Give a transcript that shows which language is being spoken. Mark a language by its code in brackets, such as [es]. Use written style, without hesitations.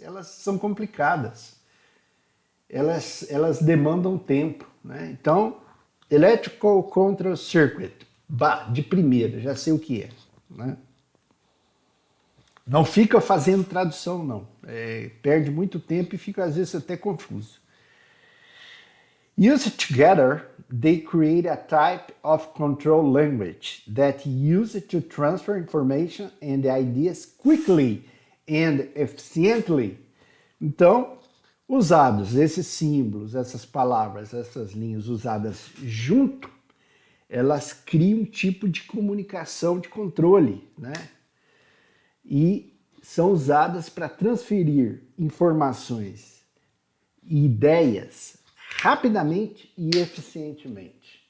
[pt] Elas são complicadas. Elas demandam tempo, né? Então, Electrical Control Circuit, de primeira, já sei o que é, né? Não fica fazendo tradução, não. Perde muito tempo e fica, às vezes, até confuso. [en] Used together, they create a type of control language that use it to transfer information and ideas quickly and efficiently. [pt] Então, usados esses símbolos, essas palavras, essas linhas usadas junto, elas criam um tipo de comunicação de controle, né? E são usadas para transferir informações e ideias rapidamente e eficientemente.